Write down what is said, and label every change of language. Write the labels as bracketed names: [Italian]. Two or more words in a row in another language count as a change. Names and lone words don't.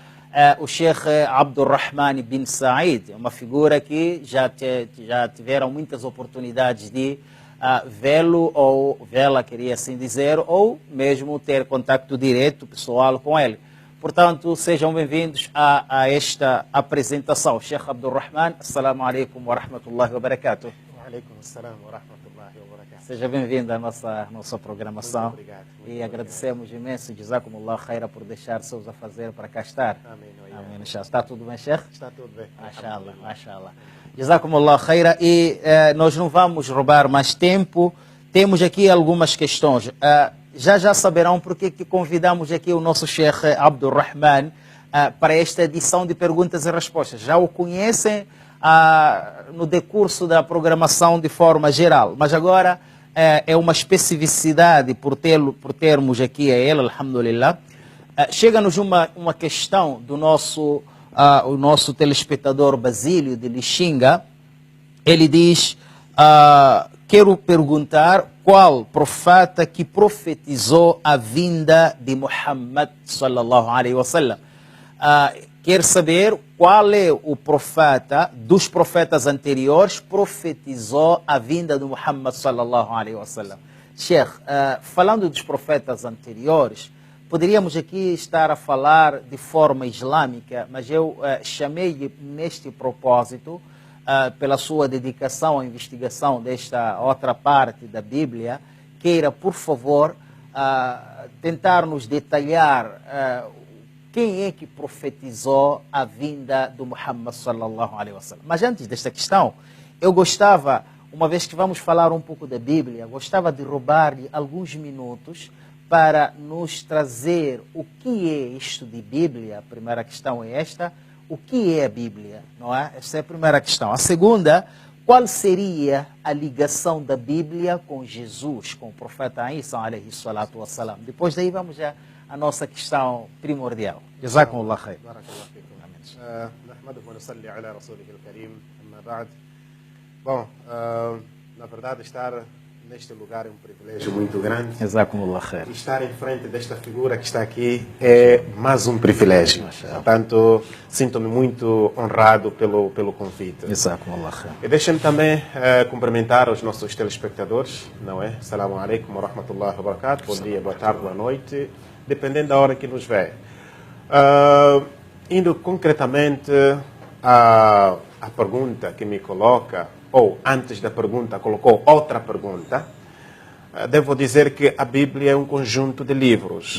[Portuguese] o Sheikh Abdurrahman bin Said, uma figura que já tiveram muitas oportunidades de vê-lo ou vê-la, queria assim dizer, ou mesmo ter contato direto, pessoal, com ele. Portanto, sejam bem-vindos a esta apresentação. [Arabic] Sheikh Abdurrahman, السلام عليكم ورحمة الله وبركاته. وعليكم السلام ورحمة الله وبركاته. [Portuguese] Seja bem-vindo à nossa programação. Muito obrigado. E agradecemos imenso, [Arabic] جزاكم الله خيرا, [Portuguese] por deixar seus afazeres para cá estar. Amém. Amém. Está tudo bem, Sheikh? Está tudo bem. [Arabic] ما شاء الله ما شاء الله جزاكم الله خيرا. [Portuguese] E nós não vamos roubar mais tempo. Temos aqui algumas questões. Já saberão porque que convidamos aqui o nosso Sheikh Abdurrahman para esta edição de perguntas e respostas. Já o conhecem no decurso da programação de forma geral, mas agora é uma especificidade por termos aqui a ele, alhamdulillah. Chega-nos uma questão do o nosso telespectador Basílio de Lixinga. Ele diz: quero perguntar qual profeta que profetizou a vinda de Muhammad [Arabic] صلى الله عليه وسلم. [Portuguese] Quer saber qual é o profeta dos profetas anteriores profetizou a vinda de Muhammad [Arabic] صلى الله عليه وسلم. [Portuguese] Sheikh, falando dos profetas anteriores, poderíamos aqui estar a falar de forma islâmica, mas eu chamei neste propósito, pela sua dedicação à investigação desta outra parte da Bíblia, queira, por favor, tentar nos detalhar quem é que profetizou a vinda do Muhammad [Arabic] صلى الله عليه وسلم. [Portuguese] Mas antes desta questão, eu gostava, uma vez que vamos falar um pouco da Bíblia, gostava de roubar-lhe alguns minutos para nos trazer o que é isto de Bíblia. A primeira questão é esta: o que é a Bíblia? Não é? Esta é a primeira questão. A segunda: qual seria a ligação da Bíblia com Jesus, com o profeta Isa [Arabic] عليه الصلاة والسلام? [Portuguese] Depois daí vamos já a nossa questão primordial. [Arabic] جزاكم الله خير. بارك الله فيكم. نحمده ونصلي على رسوله الكريم. أما بعد. [Portuguese] Bom, na verdade, estar neste lugar é um privilégio muito grande. [Arabic] جزاكم الله خير. [Portuguese] E estar em frente desta figura que está aqui é mais um privilégio. Portanto, sinto-me muito honrado pelo convite. [Arabic] جزاكم الله خير. [Portuguese] E deixem-me também cumprimentar os nossos telespectadores, não é? [Arabic] السلام عليكم ورحمة الله وبركاته. [Portuguese] Bom dia, boa tarde, boa noite, dependendo da hora que nos vê. Indo concretamente à pergunta que me coloca, ou antes da pergunta colocou outra pergunta, Devo dizer que a Bíblia é um conjunto de livros.